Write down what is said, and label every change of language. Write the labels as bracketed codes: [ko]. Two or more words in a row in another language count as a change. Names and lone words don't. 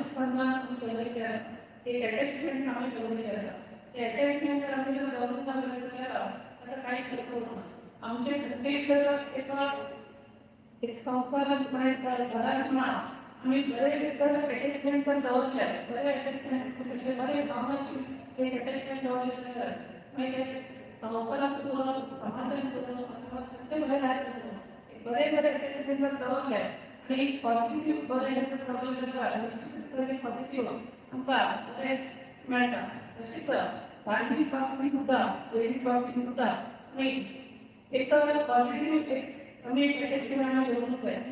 [mr] एक अटॅचमेंट आम्ही ठेवलेली आहे ते अटॅचमेंट आम्ही जर जाऊन आता काही करतो आमचे प्रत्येक एका एक संस्कारात म्हणायचा घरात म्हणा आम्ही बरेच अटॅचमेंट [kok] पण दवरले बरेच अटॅचमेंट बरे कामाची एक अटॅचमेंट दवरलेले म्हणजे संस्कारात समाधान करून बरे अटॅचमेंट दवरले आणि पॉझिटिव्ह बरे दवरले पॉझिटिव्ह आमकां मेळटा तशीच धार्मीक बाबतींत सुद्दां दैवीक बाबतींत सुद्दां आमी एक पॉझिटिव्ह एक आमी अटॅचमेंट दवरूंक जाय